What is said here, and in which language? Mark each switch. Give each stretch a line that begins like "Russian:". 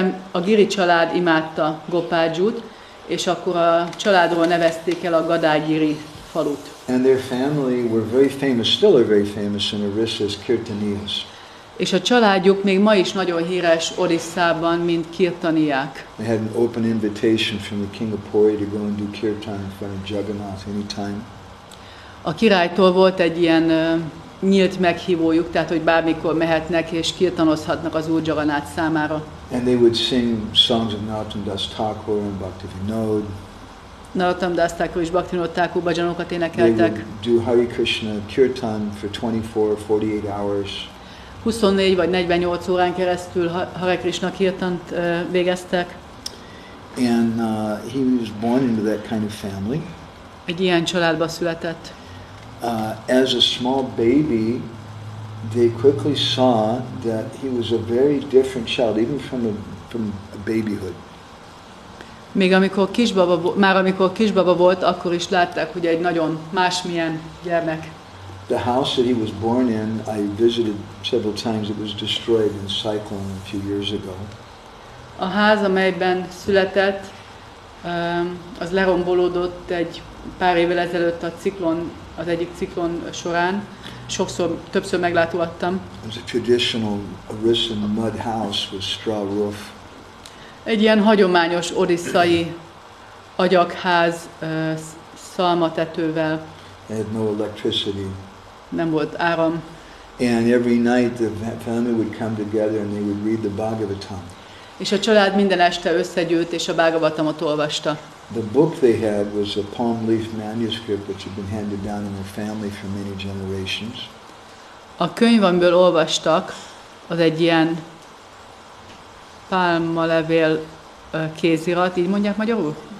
Hungarian: A Giri család imádta Gopal Jut, és akkor a családról nevezték el a Gadágyiri falut.
English: And their family were very famous, still are very famous in Orissa as Kirtaniyas.
Hungarian: És a családjuk még ma is nagyon híres Orisszában, mint kirtaniák.
English: They had an open invitation from the king of Puri to go and do kirtan in front of Jagannath anytime.
Hungarian: A királytól volt egy ilyen nyílt meghívójuk, tehát hogy bármikor mehetnek és kirtanozhatnak az Úr Jagannath számára.
English: And they would sing songs of Narottam Das Thakur and Bhaktivinoda.
Hungarian: Narottam Das Thakur és Bhaktivinoda Thakur bhajanokat
English: They
Hungarian: énekeltek.
English: would do Hare Krishna kirtan for 24 hours.
Hungarian: 24 vagy 48 órán keresztül Hare Krishna kirtant végeztek.
English: And he was born into that kind of family.
Hungarian: Egy ilyen családba született.
English: As a small baby, they quickly saw that he was a very different child, even from a babyhood.
Hungarian: Még amikor kisbaba volt, akkor is látták, hogy egy nagyon másmilyen gyermek.
English: The house that he was born in, I visited several times. It was destroyed in a cyclone a few years ago.
Hungarian: A ház, amelyben született, az lerombolódott egy pár évvel ezelőtt az egyik ciklon során. Többször meglátogattam.
English: It was a traditional Orissa mud house with straw roof.
Hungarian: Egy ilyen hagyományos orisszai agyagház szalmatetővel.
English: They had no electricity.
Hungarian: Nem volt áram.
English: And every night the family would come together and they would read the Bhagavatam.
Hungarian: És a család minden este összegyűlt és a Bhagavatamot olvasta.
English: The book they had was a palm leaf manuscript which had been handed down in their family for many generations.
Hungarian: A könyv, amiből olvastak, az egy ilyen pálmalevél kézirat, így mondják magyarul?